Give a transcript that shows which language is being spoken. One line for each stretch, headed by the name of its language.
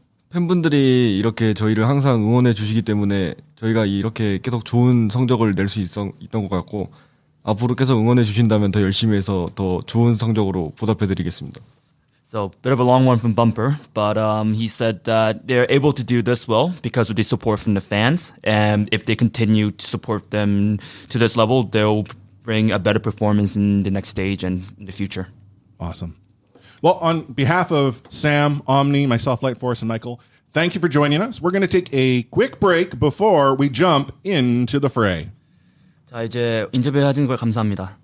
Korean: 팬분들이 이렇게 저희를 항상 응원해 주시기 때문에 저희가 이렇게 계속 좋은 성적을 낼 수 있던 것 같고 앞으로 계속 응원해 주신다면 더 열심히 해서 더 좋은 성적으로 보답해 드리겠습니다.
English: So bit of a long one from Bumper, but he said that they're able to do this well because of the support from the fans, and if they continue to support them to this level, they'll bring a better performance in the next stage and in the future. Awesome. Well, on behalf of Sam, Omni, myself, Light Force, and Michael, thank you for joining us. We're going to take a quick break before we jump into the fray.
Korean: 자, 이제 인터뷰 해주는 걸 감사합니다.